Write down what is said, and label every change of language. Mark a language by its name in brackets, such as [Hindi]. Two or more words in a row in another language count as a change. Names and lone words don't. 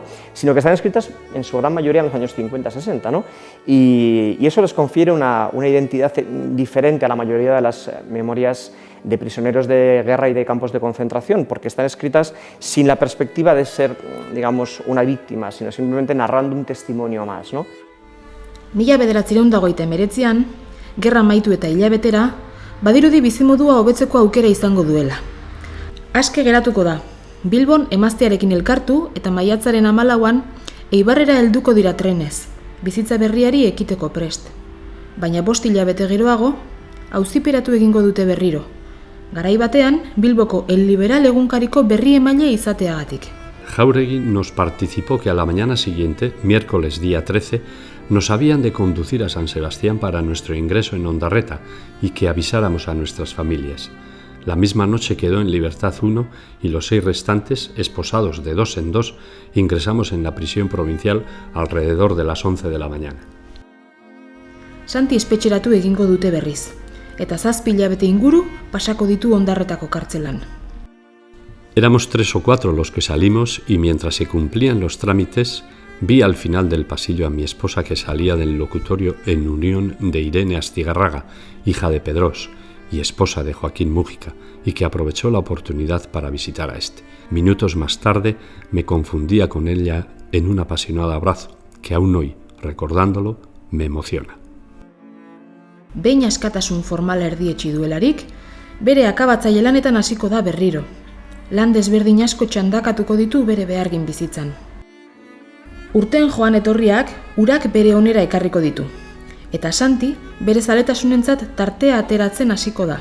[Spanish] Sino que están escritas en su gran mayoría en los años 50-60, ¿no? Y eso les confiere una identidad diferente a la mayoría de las memorias de prisioneros de guerra y de campos de concentración, porque están escritas sin la perspectiva de ser, una víctima, sino simplemente narrando un testimonio más, ¿no? [Basque] 1989an, gerra amaitu eta hilabetera, badirudi bizimodua hobetzeko aukera izango duela. Aske geratuko da, Bilbon emaztearekin elkartu eta maiatzaren 14an Eibarrera helduko dira trenez, bizitza berriari ekiteko prest. Baina 5 hilabete geroago, auziperatu egingo dute berriro. Garai batean, Bilboko El Liberal egunkariko berri emaile izateagatik. [Spanish] Jáuregui nos participó que a la mañana siguiente, miércoles día 13, nos habían de conducir a San Sebastián para nuestro ingreso en Ondarreta y que avisáramos a nuestras familias. La misma noche quedó en libertad uno y los 6 restantes, esposados de 2 en 2, ingresamos en la prisión provincial alrededor de las 11 de la mañana. [Basque] Santi espetxeratu egingo dute berriz, eta 7 hilabete inguru pasako ditu Ondarretako kartzelan. [Spanish] Éramos 3 o 4 los que salimos y mientras se cumplían los trámites, vi al final del pasillo a mi esposa que salía del locutorio en unión de Irene Astigarraga, hija de Pedrós y esposa de Joaquín Mújica, y que aprovechó la oportunidad para visitar a este. Minutos más tarde me confundía con ella en un apasionado abrazo que aún hoy, recordándolo, me emociona. [Basque] Behin askatasun formala erdietsi duelarik, bere akabatzaile lanetan hasiko da berriro. Lan desberdin asko txandakatuko ditu bere behargin bizitzan. Urteen joan etorriak urak bere onera ekarriko ditu. Eta Santi bere zaletasunentzat tartea ateratzen hasiko da.